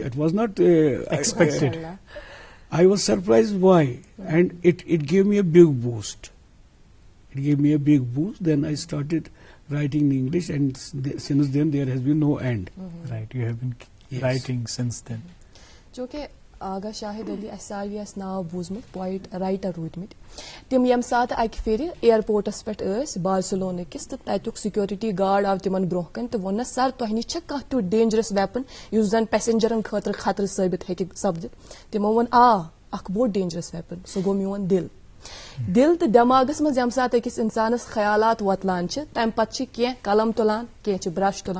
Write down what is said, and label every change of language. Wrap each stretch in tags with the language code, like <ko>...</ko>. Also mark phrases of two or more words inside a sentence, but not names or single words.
<en>It was not expected. I was surprised why, and it gave me a big boost. It gave me a big boost. Then I started writing in English, and since then there has been no end. Right, you have been writing since then.</en> <ks>جو کہ آغا شاہد علی اس ساروی اس ناو بوزمت</ks> <en>poet writer</en> <ks>روٗدمٕتۍ تِم ییٚمہِ ساتہٕ اکہِ پھِرِ ایئرپورٹس پٮ۪ٹھ ٲسۍ بارسلونا کِس تہٕ تتیُک</ks> <en>security guard</en> <ks>آو تِمن برونٛہہ کَنہِ تہٕ ووٚننس سر تۄہہِ نِش چھا کانٛہہ تیُتھ</ks> <en>dangerous weapon</en> <ks>یُس زن پیسنجرن خٲطرٕ خطرٕ ثٲبت ہیٚکہِ سپدِتھ تِمو ووٚن اکھ بوٚڑ</ks> <en>dangerous weapon</en> <ks>سُہ گوٚو میون دل تہٕ دٮ۪ماغس منٛز ییٚمہِ ساتہٕ أکِس انسانس خیالات وۄتلان چھِ تمہِ پتہٕ چھِ کینٛہہ قلم تُلان کینٛہہ چھِ برش تُلان</ks>